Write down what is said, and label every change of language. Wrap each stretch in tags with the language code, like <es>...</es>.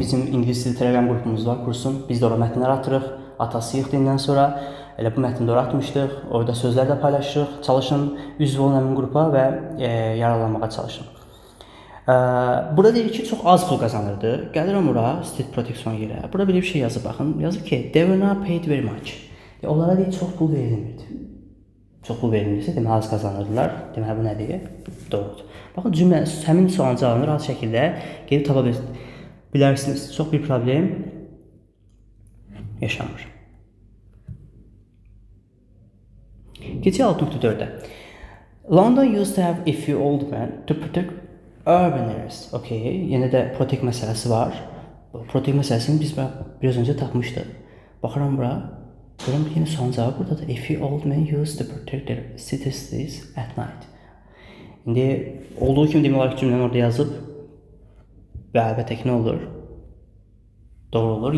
<az>Bizim İngilis dili Telegram qrupumuz var, kursun. Biz də ora mətnlər atırıq. Atasıyıq dindən sonra elə bu mətni də ora atmışdıq. Orada sözlər də paylaşırıq. Çalışın üzv olun həmin qrupa və yararlanmağa çalışın. Burada deyir ki, çox az pul qazanırdı. Gəlirəm ora, state protection yerə. Burada bir şey yazıb baxın. Yazıb ki,</az> <en>they were not paid very much.</en> <az>Onlara deyir, çox pul verilmirdi. çox pul verilirsə, demək az qazanırdılar. Demək bu nədir? Doğrudur. Baxın cümlə həmin sualın cavabını rahat şəkildə gedib tapa bilərsiniz. Çox bir problem yaşanmır. Keçək 6.4-də.</az> <en>London used to have a few old men to protect urban areas.</en> <az>Okay, yenə də protect məsələsi var. Protect məsələsini biz biraz öncə tapmışdıq. Baxıram bura. Görürəm ki, yeni sualın cavabı burada da.</az> <en>A few old men used to protect their cities at night.</en> <az>İndi olduğu kimi demək olar ki, cümləni orada yazıb və əlbəttə ki, nə olur? Doğru olur.</az>